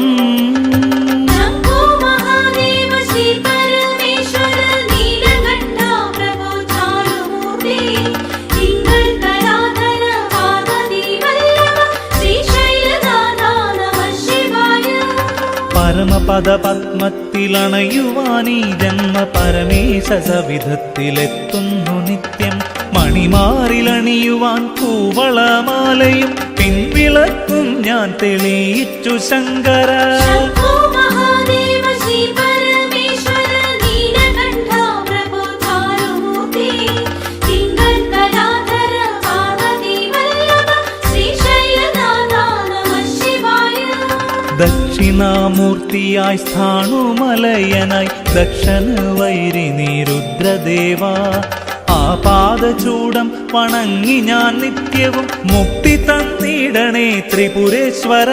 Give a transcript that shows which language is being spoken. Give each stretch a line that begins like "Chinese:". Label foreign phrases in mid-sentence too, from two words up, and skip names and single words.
Sanskrit: शम्भो महादेव श्री परमेश्वर नीलकण्ठ प्रभो चारुमूर्ते तिङ्गळ कलाधर पार्वती वल्लभ श्रीशैलनाथ नमः शिवाय
Malayalam: പരമപദ പത്മത്തിലണയുവാനീ ജന്മ പരമേശ സവിധത്തിലെത്തുന്നു നിത്യം മണിമാറിലണിയുവാൻ കൂവളമാലയും പിൻവിളക്കും ഞാൻ തെളിയിച്ചു ശങ്കര
Sanskrit: शम्भो महादेव श्री परमेश्वर नीलकण्ठ प्रभो चारुमूर्ते तिङ्गळ कलाधर पार्वती वल्लभ श्रीशैलनाथ नमः शिवाय
Malayalam: ദക്ഷിണാമൂർത്തിയായി സ്ഥാണുമലയനായി ദക്ഷന വൈരി നീ രുദ്രദേവ ആ പാദചൂടം വണങ്ങി ഞാൻ നിത്യവും മുക്തി തന്നിടണേ ത്രിപുരേശ്വര